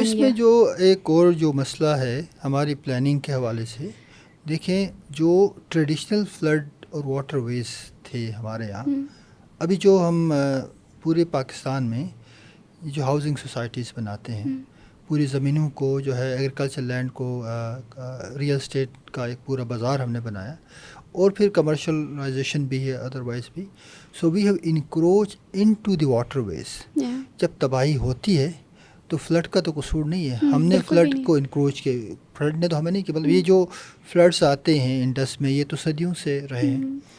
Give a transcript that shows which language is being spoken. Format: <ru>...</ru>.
<ur>اس میں جو ایک اور جو مسئلہ ہے ہماری پلاننگ کے حوالے سے, دیکھیں جو ٹریڈیشنل فلڈ اور واٹر ویز تھے ہمارے یہاں, ابھی جو ہم پورے پاکستان میں جو ہاؤسنگ سوسائٹیز بناتے ہیں, پوری زمینوں کو جو ہے ایگریکلچر لینڈ کو ریئل اسٹیٹ کا ایک پورا بازار ہم نے بنایا, اور پھر کمرشلائزیشن بھی ہے ادروائز بھی.</ur> <en>So we have encroach into the waterways.</en> <ur>جب تباہی ہوتی ہے تو فلڈ کا تو قصور نہیں ہے, ہم نے فلڈ کو انکروچ کیا, فلڈ نے تو ہمیں نہیں کیا. مطلب یہ جو فلڈس آتے ہیں انڈس میں یہ تو صدیوں سے رہے ہیں.</ur>